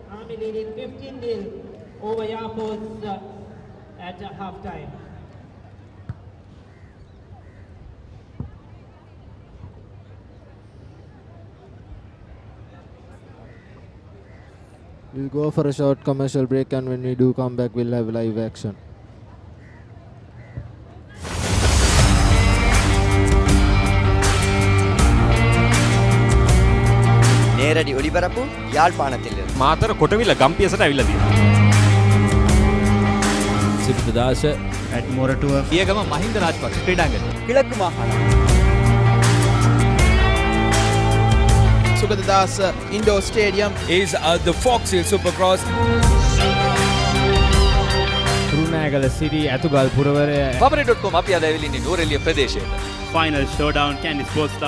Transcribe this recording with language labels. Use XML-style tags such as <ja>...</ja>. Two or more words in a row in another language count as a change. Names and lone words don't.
<en>Army leading 15-0 over Yakubu at half-time. We'll go for a short commercial break, and when we do come back, we'll have live action.</en> <ta>நேரடி ஒளிபரப்பு யாழ்ப்பாணத்தில்</ta> <si>මාතර කොටවිල ගම්පියසට ඇවිල්ලා තියෙනවා. සිරිපදාස ඇඩ්මෝරටුව පියගම මහින්ද රාජපක්ෂ ක්‍රීඩාංගණය.</si> <ta>கிழக்கு மாகாணம்</ta> <en>Sugaddas Indoor Stadium is the Fox Hill Supercross.</en> <si>කුරුණෑගල සිටි ඇතුගල් පුරවරය Papare.com අපි අද ඇවිල්ලා ඉන්නේ නූරෙලිය ප්‍රදේශයට.</si> <en>Final Showdown Kandy Sports Club</en>